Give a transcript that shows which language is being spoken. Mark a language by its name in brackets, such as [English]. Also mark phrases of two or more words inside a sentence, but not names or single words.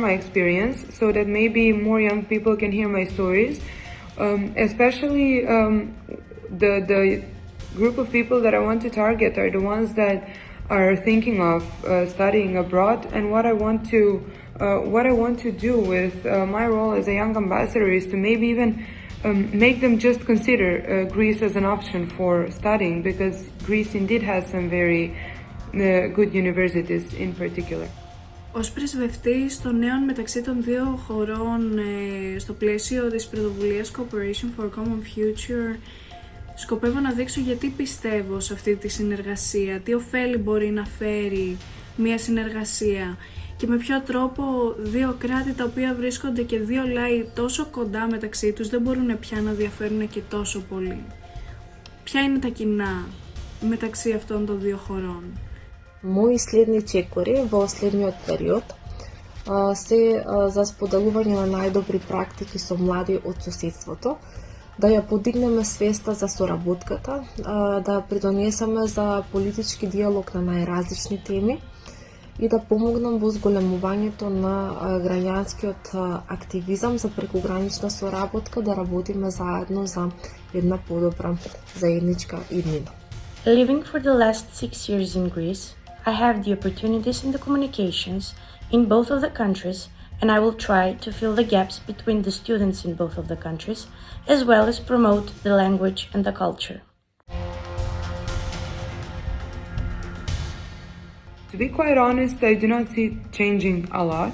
[English] my experience so that maybe more young people can hear my stories, especially the group of people that I want to target are the ones that are thinking of studying abroad, and what I want to do with my role as a young ambassador is to maybe even make them just consider Greece as an option for studying, because Greece indeed has some very good universities in particular. [Greek] Ως πρεσβευτής των νέων μεταξύ των δύο χωρών στο πλαίσιο της πρωτοβουλίας Cooperation for Common Future, σκοπεύω να δείξω γιατί πιστεύω σε αυτή τη συνεργασία, τι ωφέλη μπορεί να φέρει μια συνεργασία και με ποιο τρόπο δύο κράτη τα οποία βρίσκονται και δύο λαοί τόσο κοντά μεταξύ τους δεν μπορούν πια να διαφέρουν και τόσο πολύ. Ποια είναι τα κοινά μεταξύ αυτών των δύο χωρών? [Macedonian] Мои следни чекори во следниот период се за споделување на најдобри практики со млади од соседството, да ја подигнеме свеста за соработката, да придонесеме за политички диалог на најразлични теми и да помогнам во зголемувањето на граѓанскиот активизам за прекогранична соработка, да работиме заедно за една подобра заедничка иднина. [English] Living for the last 6 years in Greece, I have the opportunities in the communications in both of the countries, and I will try to fill the gaps between the students in both of the countries, as well as promote the language and the culture. To be quite honest, I do not see it changing a lot.